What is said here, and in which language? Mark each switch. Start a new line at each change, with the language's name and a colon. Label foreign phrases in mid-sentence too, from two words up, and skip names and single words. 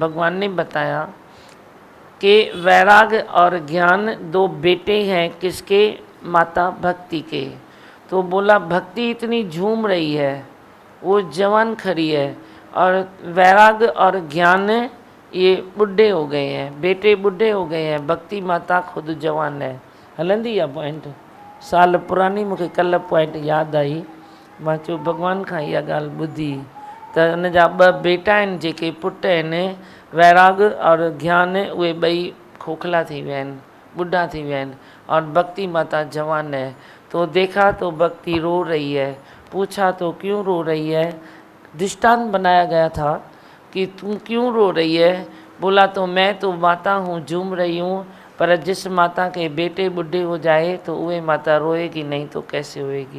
Hindi: भगवान ने बताया कि वैराग और ज्ञान दो बेटे हैं किसके, माता भक्ति के। तो बोला भक्ति इतनी झूम रही है, वो जवान खड़ी है, और वैराग और ज्ञान ये बुढ़े हो गए हैं, बेटे बुढ़े हो गए हैं, भक्ति माता खुद जवान है।
Sindhi: हलंदी आहे पॉइंट, साल पुरानी मूंखे कल्ह पॉइंट यादि आई। मां चयो भॻवान खां इहा ॻाल्हि ॿुधी त हुन जा ॿ बेटा आहिनि जेके पुट आहिनि वैराग और ज्ञान, उहे ॿई खोखला थी विया आहिनि, ॿुढा थी विया आहिनि
Hindi: और भक्ति माता जवान है। तो देखा तो भक्ति रो रही है, पूछा तो क्यों रो रही है, दृष्टांत बनाया गया था कि तू क्यों रो रही है। बोला तो मैं तो माता हूँ, झूम रही हूँ, पर जिस माता के बेटे बूढ़े हो जाए तो वह माता रोएगी नहीं तो कैसे होएगी।